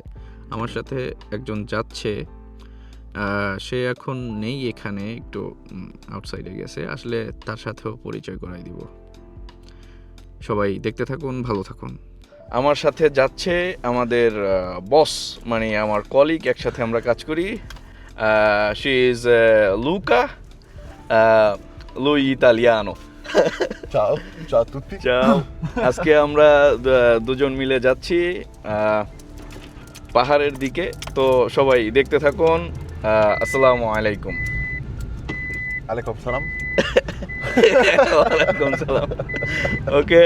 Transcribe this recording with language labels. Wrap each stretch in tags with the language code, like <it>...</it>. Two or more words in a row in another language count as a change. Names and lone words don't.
<bn>আমার সাথে একজন যাচ্ছে, সে এখন নেই এখানে, একটু আউটসাইডে গেছে। আসলে তার সাথেও পরিচয় করাই দিব। সবাই দেখতে থাকুন, ভালো থাকুন। আমার সাথে যাচ্ছে আমাদের বস, মানে আমার কলিগ, একসাথে আমরা কাজ করি।</bn> <en>She is Luca</en> <it>lui italiano. Ciao, ciao a tutti.</it> <bn>চাও, আজকে আমরা দুজন মিলে যাচ্ছি পাহাড়ের দিকে, তো সবাই দেখতে থাকুন।</bn> <ar>السلام عليكم. عليكم السلام. وعليكم السلام. ওকে,</ar>